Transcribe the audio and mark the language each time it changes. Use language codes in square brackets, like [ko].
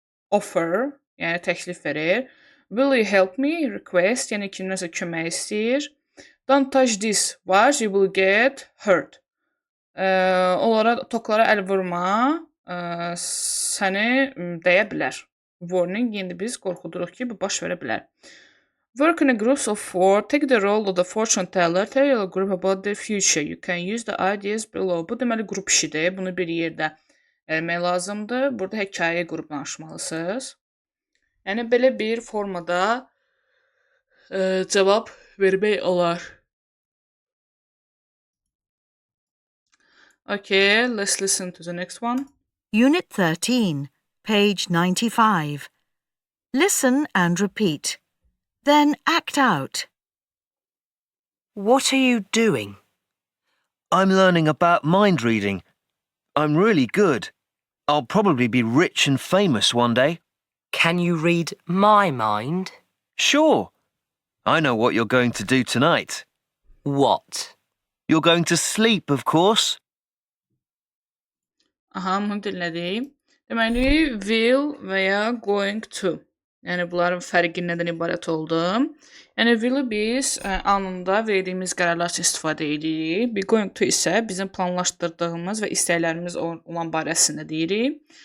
[en] Offer, [az] yəni təklif verir. [en] Will you help me? [az] Request, yəni kimləsə kömək istəyir. [en] Don't touch this watch, you will get hurt. [az] Onlara, toklara əl vurma, səni dəyə bilər. Warning, indi biz qorxuduruq ki, bu baş verə bilər. [en] Work in a group of 4. Take the role of the fortune teller. Tell your group about the future. You can use the ideas below. [az] Bu deməli qrup işidir. Bunu bir yerdə eləmək lazımdır. Burada hekayə qrupla danışmalısınız. Yəni belə bir formada cavab vermək olar. [en] Okay, let's listen to the next one. Unit 13, page 95. Listen and repeat. Then act out. What are you doing? I'm learning about mind reading. I'm really good. I'll probably be rich and famous one day. Can you read my mind? Sure. I know what you're going to do tonight. What? You're going to sleep, of course. [az] Aha, bunu dinlədik. Deməli, will və ya going to. Yəni, bunların fərqi nədən ibarət oldu? Yəni, will-i biz anında verdiyimiz qərarlar üçün istifadə edirik. Be going to isə bizim planlaşdırdığımız və istəklərimiz olan barəsində deyirik.